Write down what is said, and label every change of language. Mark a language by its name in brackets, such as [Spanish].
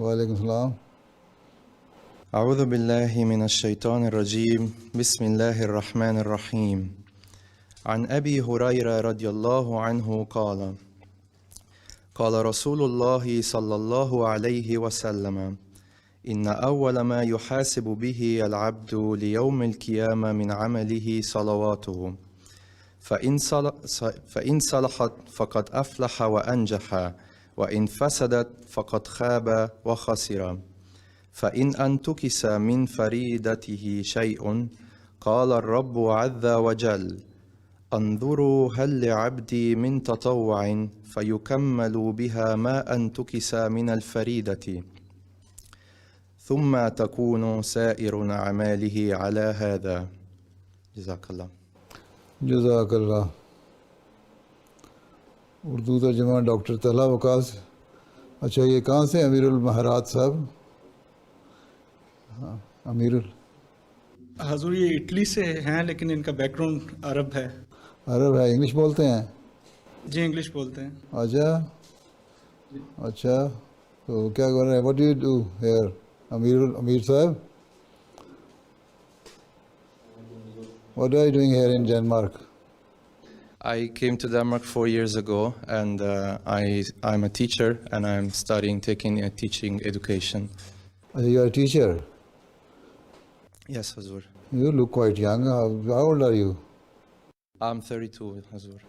[Arabic] وعلیکم السلام. اعوذ باللہ من الشیطان الرجیم. بسم اللہ الرحمن الرحیم. عن ابی ہریرہ رضی اللہ عنہ قال قال رسول اللہ صلی اللہ علیہ وسلم إن أول ما يحاسب به العبد ليوم القيامة من عمله صلواته فإن صلحت فقد أفلح وأنجح وإن فسدت فقد خاب وخسر فإن أنتكس من فريدته شيء قال الرب عز وجل انظروا هل لعبدي من تطوع فيكمل بها ما أنتكس من الفريدة ثم تكون سائر أعماله على هذا جزاك الله [Urdu] جزاک اللہ. اردو ترجمہ ڈاکٹر طلحہ وقاص. اچھا یہ کہاں سے امیر المہرات صاحب؟ ہاں امیر حضور یہ اٹلی سے ہیں لیکن ان کا بیک گراؤنڈ عرب ہے. عرب ہے، انگلش بولتے ہیں؟ جی انگلش بولتے ہیں. اچھا تو کیا کر رہے ہیں؟ [English] What do you do here Amir sahib? What are you doing here in Denmark? I came to Denmark 4 years ago, and I'm a teacher, and I'm studying, taking a teaching education. You are a teacher? Yes, Hazur. You look quite young. How old are you? I'm 32, Hazur.